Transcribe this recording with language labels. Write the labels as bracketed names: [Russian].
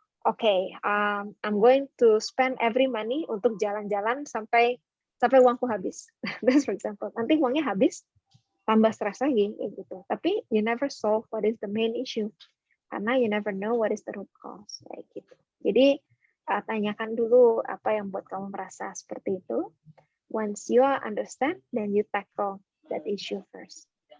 [English] Okay, I'm going to spend every money [Indonesian] untuk jalan-jalan sampai uangku habis. [English] That's for example. [Indonesian] Nanti uangnya habis, tambah stres lagi, gitu. [English] Tapi you never solve what is the main issue, karena you never know what is the root cause, [Indonesian] kayak gitu. Jadi tanyakan dulu apa yang buat kamu merasa seperti itu. [English] Once you understand, then you tackle that issue first.